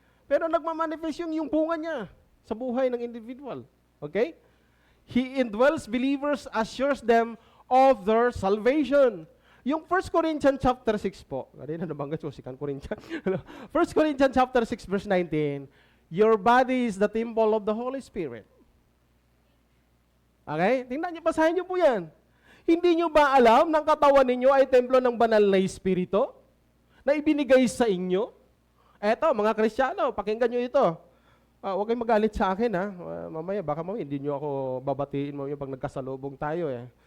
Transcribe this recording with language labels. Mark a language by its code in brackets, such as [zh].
[tl] Pero nagmamanifest yung bunga niya sa buhay ng individual. Okay? [en] He indwells believers, assures them of their salvation. [tl] Yung 1 Corinthians chapter 6 po, kanina nabanggit ko, 2 Corinthians. [en] 1 Corinthians chapter 6 verse 19, your body is the temple of the Holy Spirit. [tl] Okay? Tingnan niyo, basahin niyo po yan. Hindi niyo ba alam ng katawan ninyo ay templo ng banal na Espiritu na ibinigay sa inyo? Eto, mga Kristiyano, pakinggan niyo ito. Huwag kayong magalit sa akin ha. Mamaya, baka hindi niyo ako babatiin mo pag nagkasalubong tayo eh.